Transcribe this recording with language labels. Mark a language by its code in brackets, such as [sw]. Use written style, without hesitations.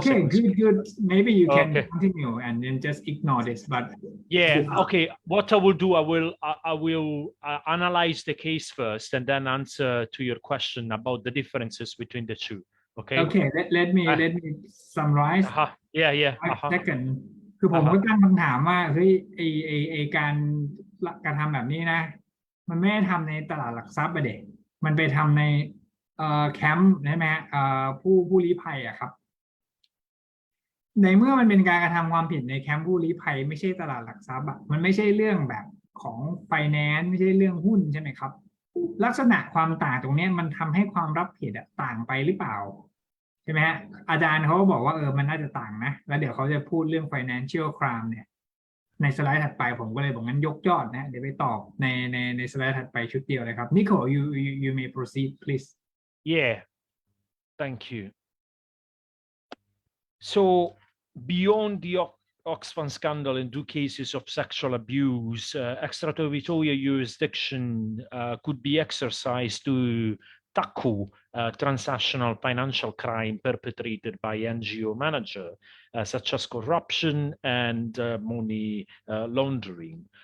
[en] okay. Good. Maybe you can continue and then just ignore this. But yeah, okay. What I will do, I will analyze the case first and then answer to your question about the differences between the two. Okay. Okay. Let me summarize. Yeah. Second. [th] คือผมก็ตั้งคำถามว่าเฮ้ยไอการกระทำแบบนี้นะมันไม่ได้ทำในตลาดหลักทรัพย์ประเด็นมันไปทำในแคมป์ใช่ไหมผู้ลี้ภัยอะครับ ในเมื่อมันเป็นการกระทำความผิดในแคมป์ผู้ลี้ภัยไม่ใช่ตลาดหลักทรัพย์อะมันไม่ใช่เรื่องแบบของไฟแนนซ์ไม่ใช่เรื่องหุ้นใช่ไหมครับลักษณะความต่างตรงนี้มันทำให้ความรับผิดต่างไปหรือเปล่าใช่ไหมฮะอาจารย์เขาบอกว่ามันน่าจะต่างนะแล้วเดี๋ยวเขาจะพูดเรื่อง financial crime เนี่ยในสไลด์ถัดไปผมก็เลยบอกงั้นยกยอดนะเดี๋ยวไปตอบในสไลด์ถัดไปชุดเดียวเลยครับ [en] Nico you may proceed please. Yeah, thank you. So beyond the Oxfam scandal and two cases of sexual abuse, extraterritorial jurisdiction could be exercised to tackle transnational financial crime perpetrated by NGO managers, such as corruption and money laundering.